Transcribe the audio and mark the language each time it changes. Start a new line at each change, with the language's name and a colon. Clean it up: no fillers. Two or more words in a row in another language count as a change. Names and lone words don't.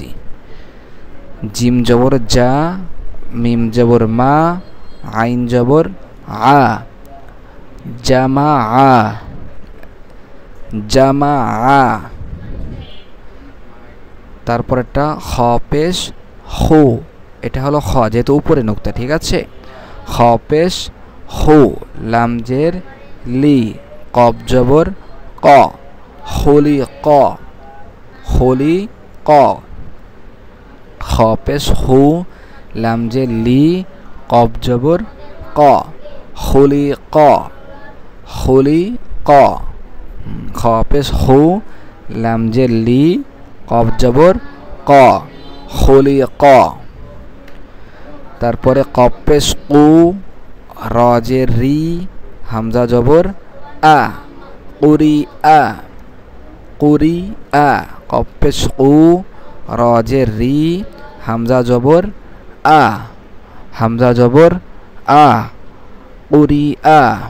Arabic: جيم زبر جا، ميم زبر ما، عين زبر عا، جاما عا، جاما عا.
Bangla: তারপর একটা
Arabic: خ پیش خُ,
Bangla: এটা হলো খ, যেহেতু উপরে নুক্তা, ঠিক আছে।
Arabic: خ پیش خُ، لام زیر لِ، قاف زبر قَ، خُلِقَ، خُلِقَ. خ پیش خُ، لام زیر لِ، قاف زبر قَ، خُلِقَ، خُلِقَ. خ پیش خُ، لام زیر لِ، قاف زبر قَ، خُلِقَ. তারপরে قاف پیش قُ، را زیر رِ، همزه زبر أَ، قُرِئَ، قُرِئَ. قاف پیش قُ، را زیر رِ، همزه زبر أَ، همزه زبر أَ، قُرِئَ.